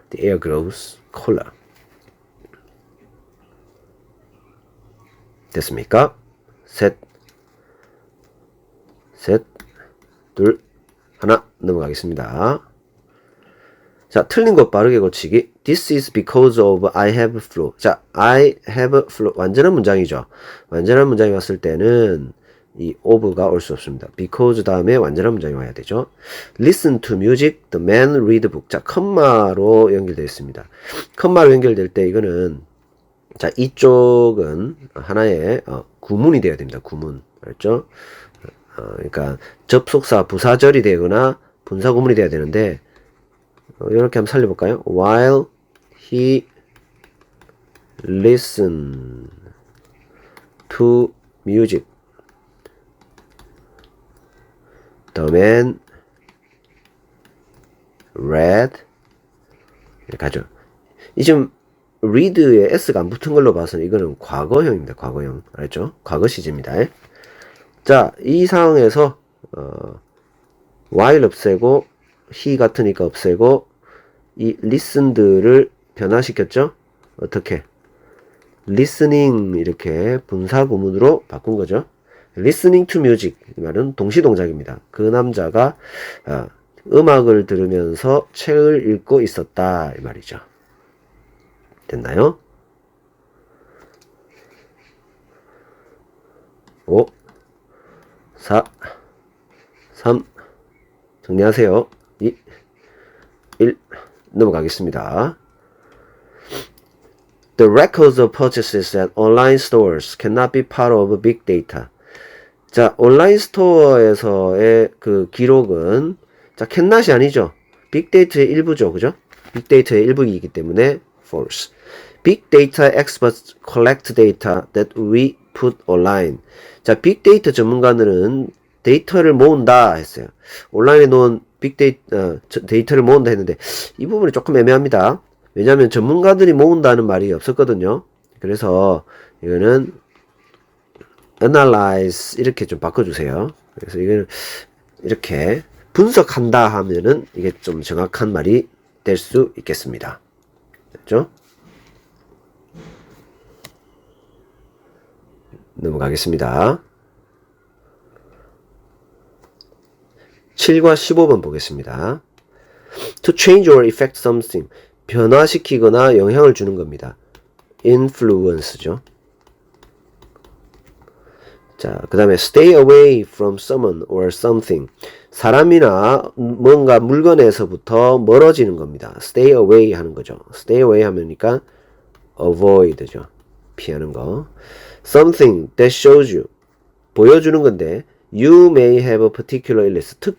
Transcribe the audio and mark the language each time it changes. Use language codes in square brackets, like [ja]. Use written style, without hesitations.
[en] The air grows colder. [ko] 됐습니까? 셋, 둘, 하나 넘어가겠습니다. 자, 틀린 것 빠르게 고치기. [en] This is because of I have flu. [ko] 자, [en] I have flu. [ko] 완전한 문장이죠. 완전한 문장이 왔을 때는 이 of가 올 수 없습니다. because 다음에 완전한 문장이 와야 되죠. [en] Listen to music. The man read book. [ko] 자, 컴마로 연결되어 있습니다. 컴마로 연결될 때 이거는 자, 이쪽은 하나의 구문이 되어야 됩니다. 구문. 알죠? 그러니까 접속사 부사절이 되거나 분사구문이 되어야 되는데 이렇게 한번 살려볼까요? [en] While he listened to music, the man read. [ko] 이렇게 하죠. 이 지금 read에 s가 안 붙은 걸로 봐서는 이거는 과거형입니다. 과거형. 알죠? 과거 시제입니다. 자, 이 상황에서 while 없애고 he 같으니까 없애고 이 listened를 변화시켰죠? 어떻게? listening 이렇게 분사구문으로 바꾼 거죠. [en] listening to music [ko] 이 말은 동시동작입니다. 그 남자가 음악을 들으면서 책을 읽고 있었다 이 말이죠. 됐나요? 5 4 3 정리하세요. 2 1 넘어가겠습니다. [en] The records of purchases at online stores cannot be part of big data. [ko] 자, 온라인 스토어에서의 그 기록은 자, cannot이 아니죠. 빅데이터의 일부죠. 그죠? 빅데이터의 일부이기 때문에 [en] false. Big data experts collect data that we put online. [ko] 자, 빅데이터 전문가들은 데이터를 모은다 했어요. 온라인에 놓은 데이터를 모은다 했는데 이 부분이 조금 애매합니다. 왜냐하면 전문가들이 모은다는 말이 없었거든요. 그래서 이거는 analyze 이렇게 좀 바꿔주세요. 그래서 이거는 이렇게 분석한다 하면은 이게 좀 정확한 말이 될 수 있겠습니다. 됐죠? 넘어가겠습니다. 7과 15번 보겠습니다. [en] To change or affect something. [ko] 변화시키거나 영향을 주는 겁니다. influence죠. 자, 그 다음에 [en] stay away from someone or something. [ko] 사람이나 뭔가 물건에서부터 멀어지는 겁니다. [en] stay away [ko] 하는 거죠. [en] stay away [ko] 하면니까 avoid죠. 피하는 거. [en] something that shows you. [ko] 보여주는 건데 [en] you may have a particular illness.